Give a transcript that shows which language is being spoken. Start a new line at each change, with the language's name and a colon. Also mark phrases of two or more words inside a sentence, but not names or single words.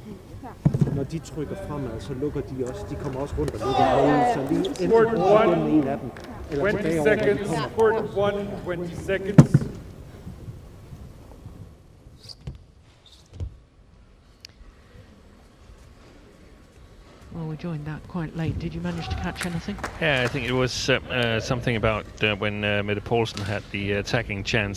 Danish: Når de trykker fremad, så lukker de også. De kommer også rundt og lukker hovedet, så lige enten igennem en af dem, eller
English: 20
Danish: tilbage over, hvor de
English: seconds.
Danish: kommer.
English: Court 1, 20 seconds. Well, we joined that quite late. Did you manage to catch anything? Yeah, I think it was something about when Mette Poulsen had the attacking chance.